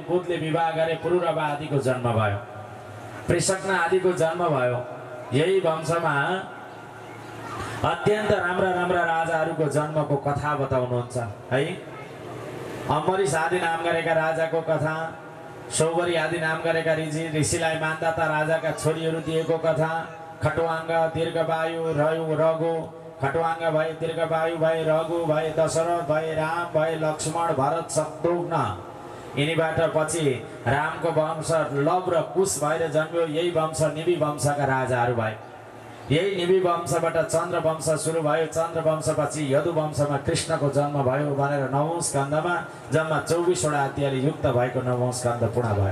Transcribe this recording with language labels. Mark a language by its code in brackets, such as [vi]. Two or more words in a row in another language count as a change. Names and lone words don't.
[ne] पुतले विवाह गरे। पुरुरवा आदिको जन्म भयो। पृषक्न आदिको जन्म भयो। यही वंशमा अत्यन्त राम्रा राम्रा राजाहरूको जन्मको कथा बताउनुहुन्छ है। अम्बरीश आदि नाम गरेका राजाको कथा, सौवरी आदि नाम गरेका ऋषिलाई मान्दाता राजाका छोरीहरू दिएको कथा, खटवाङ्ग, दीर्घवायु, रघु, खटवाङ्ग भए, दीर्घवायु भए, रघु भए, दशरथ भए, राम भए, लक्ष्मण, भरत, शत्रुघ्न। यिनीबाट पछि रामको वंश लव र कुश भएर जन्मियो। यही वंश निबी वंशका राजाहरू भए। यही निबी वंशबाट चन्द्र वंश सुरु भयो। चन्द्र वंशपछि यदु वंशमा कृष्णको जन्म भयो भनेर 9औं स्कन्धमा जम्मा 24वटा अध्यायले युक्त भएको 9औं स्कन्ध पूर्ण भयो।